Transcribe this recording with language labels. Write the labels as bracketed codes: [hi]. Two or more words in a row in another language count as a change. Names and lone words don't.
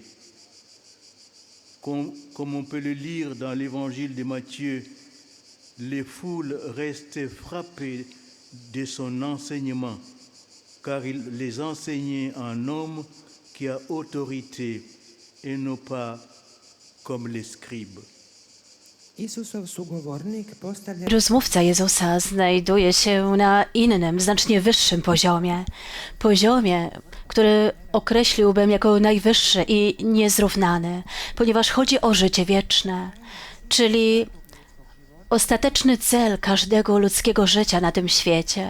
[fr] Comme on peut le lire dans l'évangile de Matthieu, les foules restaient frappées de son enseignement, car il les enseignait en homme qui a autorité et non pas comme les scribes. [hr] Isusov sugovornik postavlja [pl] Rozmówca Jezusa znajduje się na innym, znacznie wyższym poziomie. Poziomie, który określiłbym jako najwyższy i niezrównany, ponieważ chodzi o życie wieczne, czyli ostateczny cel każdego ludzkiego życia na tym świecie.